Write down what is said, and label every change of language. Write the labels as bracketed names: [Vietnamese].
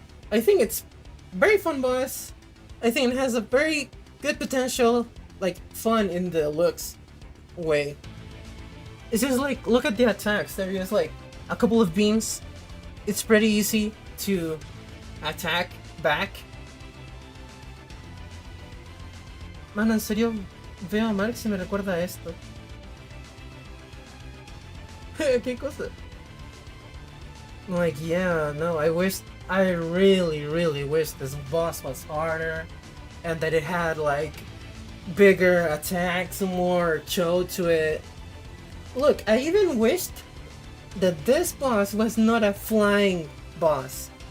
[English] I think it's very fun boss. I think it has a very good potential, like fun in the looks way. It's just like, look at the attacks. They're just like a couple of beams. It's pretty easy to attack back. [Spanish] Mano, en serio, veo a Marx y me recuerda a esto. ¿Qué cosa? [English] Like, yeah, no, I really, really wish this boss was harder, and that it had like bigger attacks, more show to it. Look, I even wished that this boss was not a flying boss.